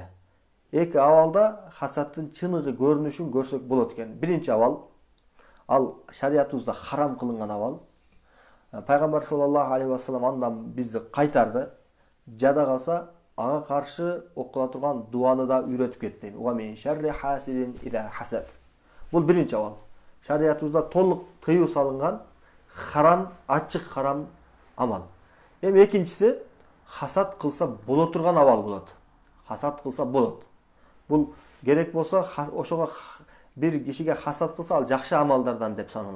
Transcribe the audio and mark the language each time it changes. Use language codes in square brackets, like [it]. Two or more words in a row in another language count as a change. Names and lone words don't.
[ky] Эки абалда хасаттын чыныгы көрүнүшүн көрсөк болот экен. Биринчи абал, ал шариятыбызда харам кылынган абал. Пайгамбар [ar] صلى الله عليه وسلم [ky] андан бизди кайтарды. Жада калса ага каршы окула турган дуаны да үйрөтүп кетти. [ar] ومن شر حاسد إذا حسد. [ky] Бул биринчи абал. Шариятыбызда толук тыюу салынган харам, ачык харам амал. Эми экинчиси, хасат кылса боло турган абал болот. Хасат кылса болот. Бул керек болсо ошого бир кишиге хасат кылса ал жакшы амалдардан деп саналат.